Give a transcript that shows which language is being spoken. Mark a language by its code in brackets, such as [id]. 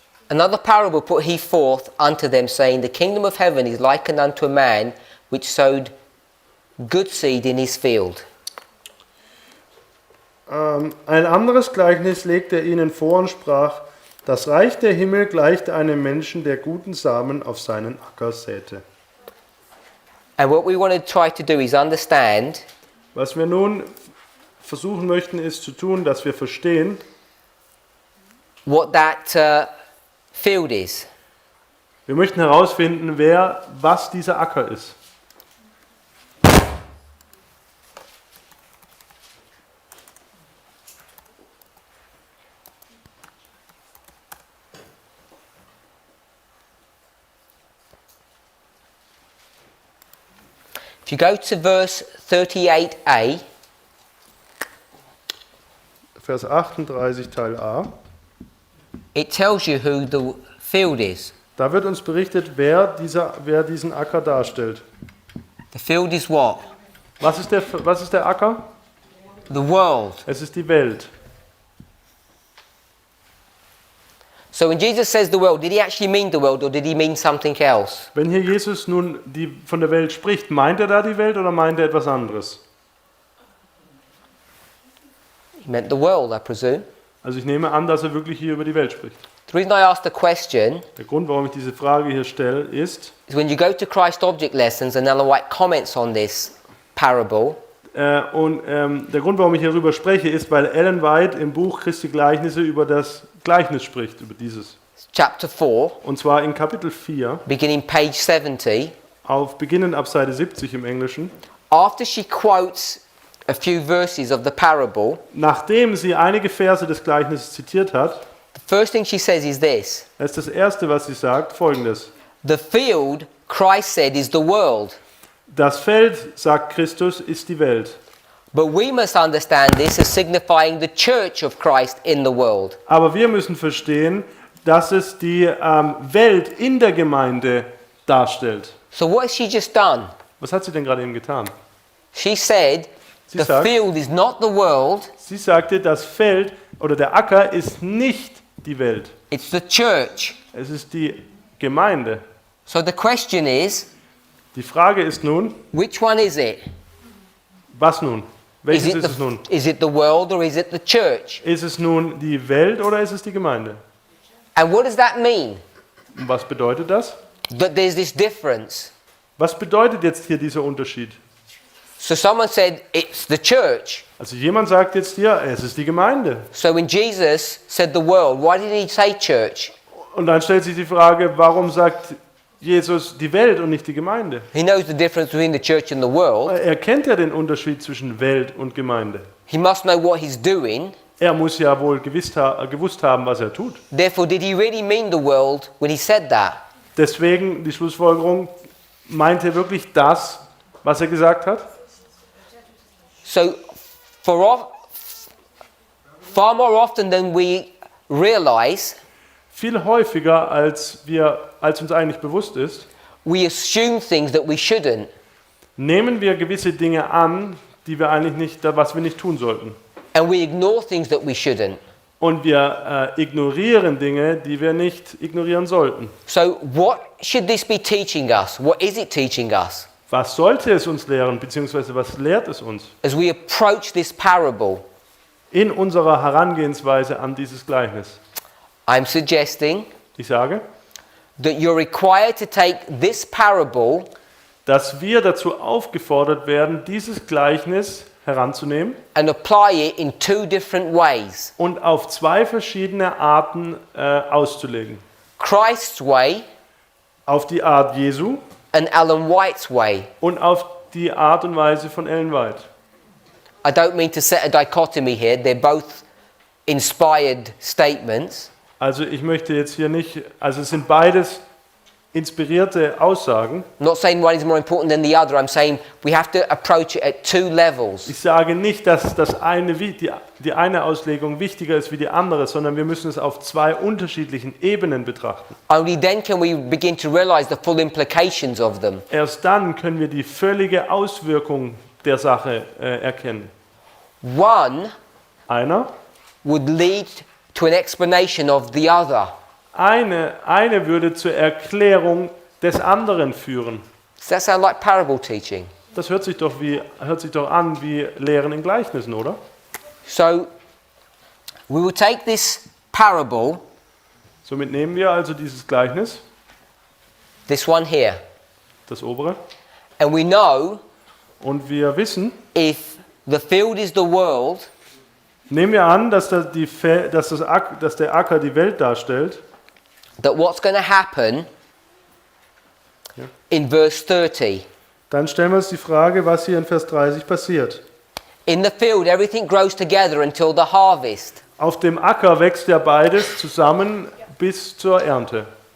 [en] Another parable put he forth unto them, saying, The kingdom of heaven is likened unto a man which sowed good seed in his field. [de] Ein anderes Gleichnis legte er ihnen vor und sprach, das Reich der Himmel gleicht einem Menschen, der guten Samen auf seinen Acker säte. [en] And what we want to try to do is understand [de] Was wir nun versuchen möchten, ist zu tun, dass wir verstehen, [en] what that field is. [de] wir möchten herausfinden, was dieser Acker ist. [en] If you go to verse 38a, [de] Vers 38 Teil A, [en] it tells you who the field is. [de] da wird uns berichtet, wer diesen Acker darstellt. [en] The field is what? [de] Was ist der Acker? [en] The world. [de] Es ist die Welt. [en] So when Jesus says the world, did he actually mean the world or did he mean something else? [de] Wenn hier Jesus nun von der Welt spricht, meint er da die Welt oder meint er etwas anderes? [en] He meant the world, I presume. [de] Also ich nehme an, dass er wirklich hier über die Welt spricht. [en] The reason I asked the question [de] Der Grund, warum ich diese Frage hier stelle, ist, [en] is when you go to Christ object lessons and Ellen White comments on this parable, [de] der Grund, warum ich hierüber spreche, ist, weil Ellen White im Buch Christi Gleichnisse über das Gleichnis spricht, über dieses. [en] chapter 4, [de] Und zwar in Kapitel 4, [en] beginning page 70, [de] beginnend ab Seite 70 im Englischen. [en] after she quotes a few verses of the parable, [de] Nachdem sie einige Verse des Gleichnisses zitiert hat, [en] the first thing she says is this: [de] ist das Erste, was sie sagt, folgendes. [en] the field, Christ said, is the world. [de] Das Feld, sagt Christus, ist die Welt. [en] But we must understand this as signifying the church of Christ in the world. [de] Aber wir müssen verstehen, dass es die Welt in der Gemeinde darstellt. [en] So what has she just done? [de] Was hat sie denn gerade eben getan? [en] She said, [de] Sie [en] the [de] sagt- [en] field is not the world, [de] Sie sagte, das Feld oder der Acker ist nicht die Welt. [en] it's the church. [de] Es ist die Gemeinde. [en] So the question is, [de] Die Frage ist nun, [en] which one is it? [de] was nun? Welches ist es nun? [en] Is it the world or is it the church? [de] Ist es nun die Welt oder ist es die Gemeinde? [en] And what does that mean? [de] Und was bedeutet das? [en] That there's this difference. [de] Was bedeutet jetzt hier dieser Unterschied? [en] So someone said it's the church. [de] Also jemand sagt jetzt hier, es ist die Gemeinde. [en] So when Jesus said the world, why did he say church? [de] Und dann stellt sich die Frage, warum sagt Jesus die Welt und nicht die Gemeinde? [en] He knows the difference between the church and the world. [de] Er kennt ja den Unterschied zwischen Welt und Gemeinde. [en] He must know what he's doing. [de] Er muss ja wohl gewusst haben, was er tut. [en] Therefore, did he really mean the world when he said that? [de] Deswegen die Schlussfolgerung, meint er wirklich das, was er gesagt hat? [en] So, far more often than we realize, [de] Viel häufiger, als uns eigentlich bewusst ist, [en] we assume things that we shouldn't. [de] nehmen wir gewisse Dinge an, was wir nicht tun sollten. [en] And we ignore things that we shouldn't. [de] Und wir ignorieren Dinge, die wir nicht ignorieren sollten. [en] So, what should this be teaching us? What is it teaching us? [de] Was sollte es uns lehren, beziehungsweise was lehrt es uns [en] As we approach this parable, [de] in unserer Herangehensweise an dieses Gleichnis? [en] I'm suggesting [de] Ich sage, [en] that you're required to take this parable [de] dass wir dazu aufgefordert werden, dieses Gleichnis heranzunehmen [en] and apply it in two different ways. [de] und auf zwei verschiedene Arten auszulegen. [en] Christ's way [de] Auf die Art Jesu [en] and Ellen White's way. [de] und auf die Art und Weise von Ellen White. [en] I don't mean to set a dichotomy here. They're both inspired statements. [de] Also ich möchte jetzt hier nicht, also es sind beides inspirierte Aussagen. [en] I'm not saying one is more important than the other. I'm saying we have to approach it at two levels. [de] Ich sage nicht, dass die eine Auslegung wichtiger ist wie die andere, sondern wir müssen es auf zwei unterschiedlichen Ebenen betrachten. [en] Only then can we begin to realize the full implications of them. [de] Erst dann können wir die völlige Auswirkung der Sache erkennen. [en] One [de] Einer, [en] would lead to an explanation of the other. [de] eine würde zur Erklärung des anderen führen. [en] Does that sound like parable teaching? [de] Das hört sich doch an wie Lehren in Gleichnissen, oder? [en] So we will take this parable, [de] Somit nehmen wir also dieses Gleichnis, [en] this one here, [de] das obere, [en] and we know [de] und wir wissen, [en] if the field is the world, [de] nehmen wir an, dass der Acker die Welt darstellt, [en] that what's going to happen [de] Ja. [en] in verse 30. [de] dann stellen wir uns die Frage, was hier in Vers 30 passiert. [en] In the field, everything grows together until the harvest. [de] Auf dem Acker wächst ja beides zusammen bis zur Ernte.